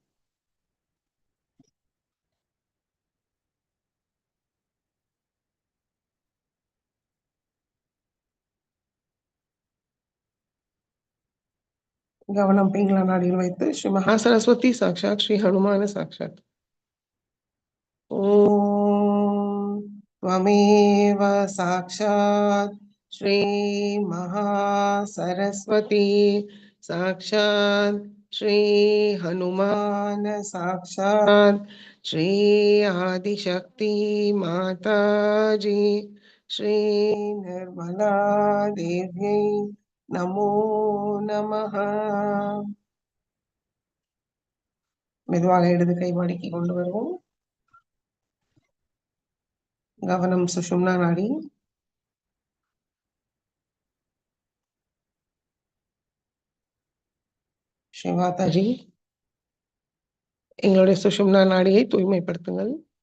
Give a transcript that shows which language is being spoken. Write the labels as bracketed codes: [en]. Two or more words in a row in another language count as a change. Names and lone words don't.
[ta] கவனம் பிங்கள நாடியில் வைத்து [sa] श्री महासरस्वती साक्षात् श्री हनुमान साक्षात्. ஓம் त्वमेव साक्षात् श्री महासरस्वती साक्षात् श्री हनुमान साक्षात् श्री आदिशक्ति माताजी श्री निर्मला देव्यै नमो नमः. [ta] மெதுவாக இடது கை மடக்கி கொண்டு வருவோம். கவனம் சுஷும்னா நாடி. ஸ்ரீ மாதாஜி, எங்களுடைய சுஷும்னா நாடியை தூய்மைப்படுத்துங்கள்.